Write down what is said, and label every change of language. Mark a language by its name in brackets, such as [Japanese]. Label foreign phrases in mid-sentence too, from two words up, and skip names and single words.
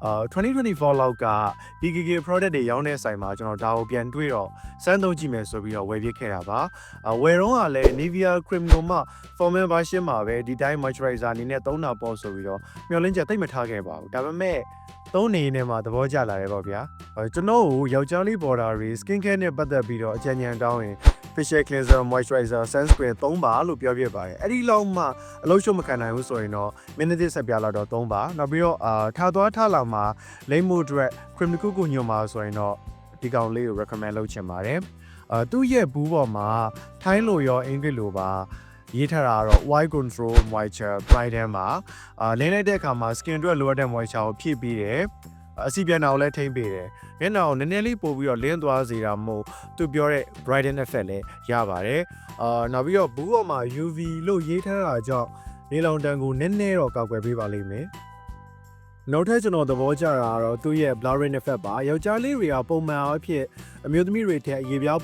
[Burmese] 2024 လောက်က BKK product တွေရောင်းတဲ့ဆိုင်မှာကျွန်တော်ဒါကိုပြန်တွေ့တော့စမ်းသုံးကြည့်မယ်ဆိုပြီးတော့ဝယ်ပြစ်ခဲ့တာပါဝယ်တော့ကလည်း Nivea Cream ကိုမှ [English] formal version [Burmese] မှာပဲဒီတိုင်း moisturizer အနေနဲ့သုံးတာပေါ့ဆိုပြီးတော့မျှော်လင့်ချက်တိတ်မထားခဲ့ပါဘူးဒါပေမဲ့သုံးနေနေမှာသဘောကျလာတယ်ပေါ့ ဗျာကျွန်တော်ကိုယောက်ျားလေး border တွေ [English] skin care [Burmese] နဲ့ပတ်သက်ပြီးတော့အကြံဉာဏ်တောင်းရင် [English] facial cleanser moisturizer sunscreen [Burmese] 3 ပါလို့ပြောပြပါတယ်အဲ့ဒီလောက်မှအလုပ်ရှုပ်မခံနိုင်ဘူးဆိုရင်တော့ minute ဆက်ပြလာတော့3ပါနောက်ပြီးတော့ထားသွားထားလာမှာလိမ့်မှုအတွက် cream တစ်ခုခုညွှန်ပါဆိုရင်တော့ဒီကောင်လေးကို recommend လုပ်ချင်ပါတယ်သူ့ရဲ့ဘူးပေါ်မှာထိုင်းလိုရောအင်္ဂလိပ်လိုပါရေးထားတာတော့ [English] white control moisture brighten [Burmese] မှာလင်းလိုက်တဲ့အခါမှာ skin အတွက်လိုအပ်တဲ့ moisture ကိုဖြည့်ပေးတယ်အစီပြန်အောင်လည်းထိမ့်ပေးတယ်မျက်နှာကိုနည်းနည်းလေးပို့ပြီးတော့လင်းသွားစေတာမို့သူပြောတဲ့ [English] brighten effect [Burmese] လည်းရပါတယ်နောက်ပြီးတော့ဘူးပေါ်မှာ UV လို့ရေးထားတာကြောင့်နေလောင်တန်းကိုနည်းနည်းတော့ကာကွယ်ပေးပါလိမ့်မယ်နောက်ထပ်ကျွန်တော်သဘောကျတာကတော့သူ့ရဲ့ [English] blurring effect [Burmese] ပါယောက်ျားလေးတွေကပုံမှန်အဖြစ်အမျိုးသမီးတွေထက်ရေပြား